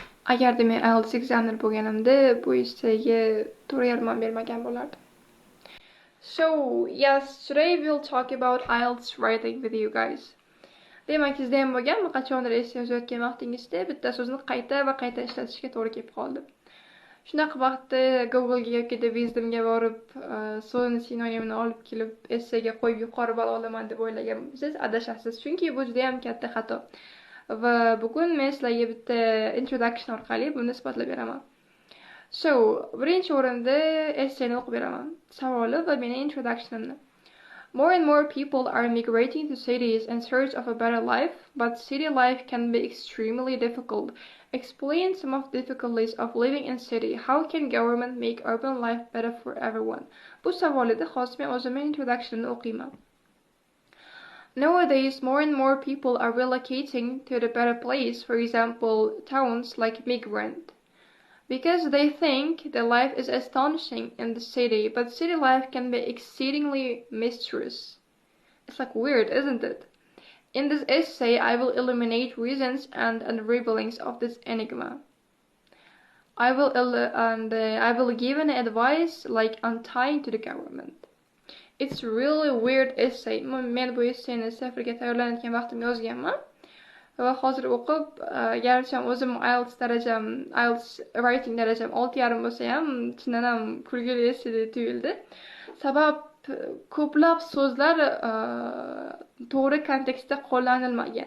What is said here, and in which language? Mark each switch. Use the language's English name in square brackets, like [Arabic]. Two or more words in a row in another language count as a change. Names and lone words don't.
[Uzbek] Agarda men IELTS examiner bo'lganimda, bu essaga 4,5 bermagan bo'lardim. [English] So, yes, today we'll talk about IELTS writing with you guys. [Uzbek] Demak, sizda ham bo'lganmi, qachondir essay yozayotgan vaqtingizda bitta so'zni qayta va qayta ishlatishga to'g'ri kelib qoldi. Shunaqa vaqtda Google'ga yoki Wisdom'ga borib, so'zni sinonimini olib kelib essayga qo'yib yuqori ball olaman deb o'ylagan bo'lsangiz adashasiz, chunki bu juda ham katta xato. Va bugun men sizlarga bitta introduction orqali buni isbotlab beraman. So, birinchi o'rinda essayni o'qib beraman. Savoli va mening introductionimni. [English] More and more people are migrating to cities in search of a better life, but city life can be extremely difficult. Explain some of the difficulties of living in city. How can government make urban life better for everyone? [Uzbek] Bu savolida hozir men o'zimning introduction'ni o'qiyman. [English] Nowadays, more and more people are relocating to the better place, for example, towns like migrant. Because they think their life is astonishing in the city, but city life can be exceedingly mysterious. It's like weird, isn't it? In this essay, I will illuminate reasons and unravelings of this enigma. I will give an advice like untying to the government. It's really weird essay. [Uzbek] Men bu essayni safarga tayyorlanayotgan vaqtim yozganman. Va hozir o'qib, garchi o'zim IELTS writing darajam 6,5 bo'lsa ham, chindan ham kulgili essay tuyuldi. Sabab ko'plab so'zlar to'g'ri kontekstda qo'llanilmagan.